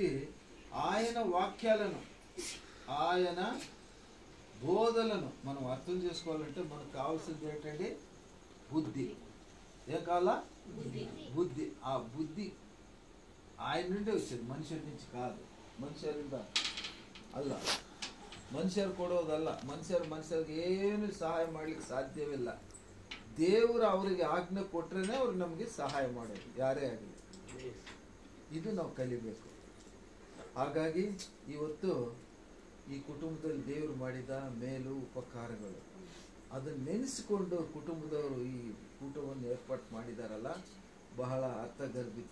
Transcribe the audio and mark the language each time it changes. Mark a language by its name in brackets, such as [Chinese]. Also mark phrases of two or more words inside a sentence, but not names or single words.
[Telugu] కాబట్టి ఆయన వాక్యాలను, ఆయన బోధలను మనం అర్థం చేసుకోవాలంటే మనకు కావాల్సింది ఏంటంటే బుద్ధి. ఏం కావాలా? బుద్ధి. ఆ బుద్ధి ఆయన నుండి వచ్చింది, మనుషుల నుంచి కాదు. [Kannada] ಮನುಷ್ಯರಿಂದ ಅಲ್ಲ, ಮನುಷ್ಯರು ಕೊಡೋದಲ್ಲ. ಮನುಷ್ಯರಿಗೆ ಏನು ಸಹಾಯ ಮಾಡಲಿಕ್ಕೆ ಸಾಧ್ಯವಿಲ್ಲ. ದೇವರು ಅವರಿಗೆ ಆಜ್ಞೆ ಕೊಟ್ಟರೆ ಅವ್ರು ನಮಗೆ ಸಹಾಯ ಮಾಡೋದು, ಯಾರೇ ಆಗಲಿ. ಇದು ನಾವು ಕಲಿಬೇಕು. ಹಾಗಾಗಿ ಇವತ್ತು ಈ ಕುಟುಂಬದಲ್ಲಿ ದೇವರು ಮಾಡಿದ ಮೇಲು ಉಪಕಾರಗಳು ಅದನ್ನು ನೆನೆಸಿಕೊಂಡು ಕುಟುಂಬದವರು ಈ ಕೂಟವನ್ನು ಏರ್ಪಾಡು ಮಾಡಿದಾರಲ್ಲ, ಬಹಳ ಅರ್ಥಗರ್ಭಿತ.